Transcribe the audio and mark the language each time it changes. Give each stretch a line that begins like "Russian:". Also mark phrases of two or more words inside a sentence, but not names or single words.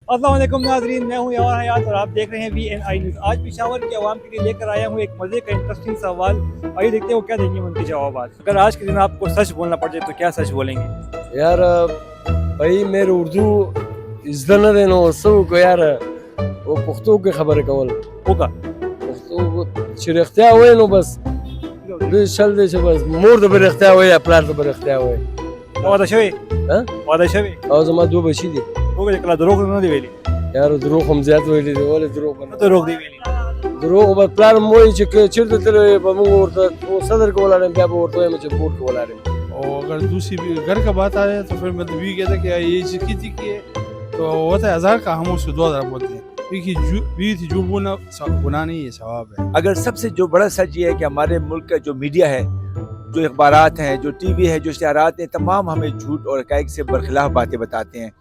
Arabic: السلام علیکم
Urdu: ناظرین، میں ہوں یار حیات اور آپ دیکھ رہے ہیں VNI نیوز. آج پشاور کے عوام کے لیے لے کر آیا ہوں ایک مزے کا انٹرسٹنگ سوال. آئیے دیکھتے ہیں وہ کیا دیں گے ان کے جواب۔ اگر آج کے دن آپ کو سچ بولنا پڑ جائے تو کیا سچ بولیں گے? یار بھائی میرے اردو
Pashto: زده نه دی نو څه وکړو یاره په پښتو کې خبرې کول
Urdu: होगा
Pashto: پښتو چې رښتیا وایي نو بس دوی شل دی چې بس مور د به رښتیا وایي یا پلار د به رښتیا وایي वादा شوی واदा شوی او زما دوه بچي دي होगा کله دروغ نه دی ویلي یار دروغ هم زیات ویلي دي ولې دروغ به نه دروغ دی ویلي دروغ به پلار مو وایي چې چېرته تللی به موږ ورته صدر کې ولاړ یم بیا به ورته وایم چې بورډ کې ولاړ یم
Urdu: اور اگر دوسری بھی گھر کا بات آ جائے تو پھر مطلب یہ کہتا ہے کہ یہ چیز کی تھی کہ تو ہوتا ہے 1000 کا ہم اس سے 2000 بولتے ہیں کیونکہ جھوٹ بولنا گناہ نہیں ہے ثواب ہے. اگر سب سے جو بڑا سچ یہ ہے کہ ہمارے ملک کا جو میڈیا ہے، جو اخبارات ہیں، جو ٹی وی ہے، جو اشتہارات ہیں، تمام ہمیں جھوٹ اور حقائق سے برخلاف باتیں بتاتے ہیں.